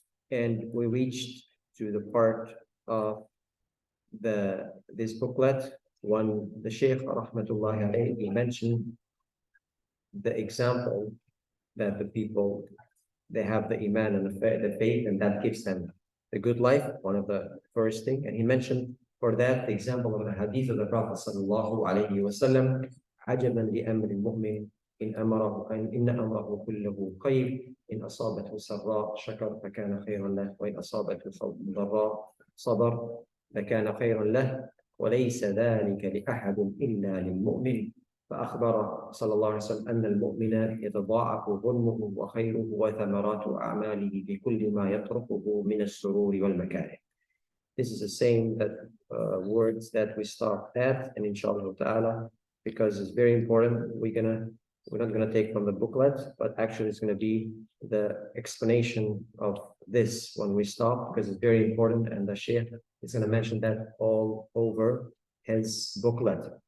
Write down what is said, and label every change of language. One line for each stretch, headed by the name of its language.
English: And we reached to the part of this booklet when the Shaykh rahmatullah alayh, he mentioned the example that the people, they have the Iman and the faith, and that gives them the good life, one of the first thing. And he mentioned for that the example of the hadith of the Prophet sallallahu alayhi wa sallam,
Arabic: عجبا لأمر المؤمن إن أمره كله خير إن أصابته سراء شكر فكان خيرا له وإن أصابته ضراء صبر فكان خيرا له وليس ذلك لأحد إلا للمؤمن. فأخبر صلى الله عليه وسلم أن المؤمن يتضاعف ظلمه وخيره وثمرات أعماله بكل ما يتركه من السرور والمكاره.
English: This is the same words that we start at, and inshallah ta'ala, because it's very important, we're not gonna take from the booklet, but actually it's gonna be the explanation of this when we stop, because it's very important, and the Shaykh is gonna mention that all over his booklet.